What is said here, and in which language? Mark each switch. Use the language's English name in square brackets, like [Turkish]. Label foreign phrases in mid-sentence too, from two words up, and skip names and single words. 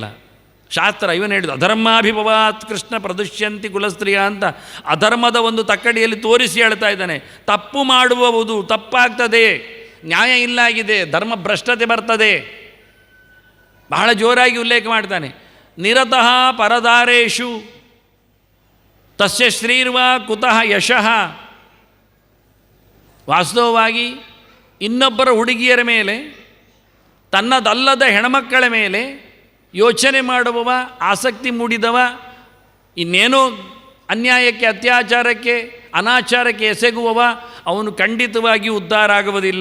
[Kannada] ಶಾಸ್ತ್ರ ಇವನು ಹೇಳಿದ್ದು [Sanskrit] ಅಧರ್ಮಾಭಿಭವಾತ್ ಕೃಷ್ಣ ಪ್ರದುಷ್ಯಂತಿ ಕುಲಸ್ತ್ರೀಯ [Kannada] ಅಂತ ಅಧರ್ಮದ ಒಂದು ತಕ್ಕಡಿಯಲ್ಲಿ ತೋರಿಸಿ ಹೇಳ್ತಾ ಇದ್ದಾನೆ. ತಪ್ಪು ಮಾಡುವುದು ತಪ್ಪಾಗ್ತದೆ, ನ್ಯಾಯ ಇಲ್ಲಾಗಿದೆ, ಧರ್ಮ ಭ್ರಷ್ಟತೆ ಬರ್ತದೆ. ಬಹಳ ಜೋರಾಗಿ ಉಲ್ಲೇಖ ಮಾಡ್ತಾನೆ. [Sanskrit] ನಿರತಃ ಪರದಾರೇಶು ತಸ್ಯ ಶ್ರೀರ್ವಾ ಕುತಃ ಯಶಃ. [Kannada] ವಾಸ್ತವವಾಗಿ ಇನ್ನೊಬ್ಬರ ಹುಡುಗಿಯರ ಮೇಲೆ, ತನ್ನದಲ್ಲದ ಹೆಣ್ಮಕ್ಕಳ ಮೇಲೆ ಯೋಚನೆ ಮಾಡುವವ, ಆಸಕ್ತಿ ಮೂಡಿದವ, ಇನ್ನೇನೋ ಅನ್ಯಾಯಕ್ಕೆ, ಅತ್ಯಾಚಾರಕ್ಕೆ, ಅನಾಚಾರಕ್ಕೆ ಎಸಗುವವ ಅವನು ಖಂಡಿತವಾಗಿಯೂ ಉದ್ಧಾರ ಆಗುವುದಿಲ್ಲ.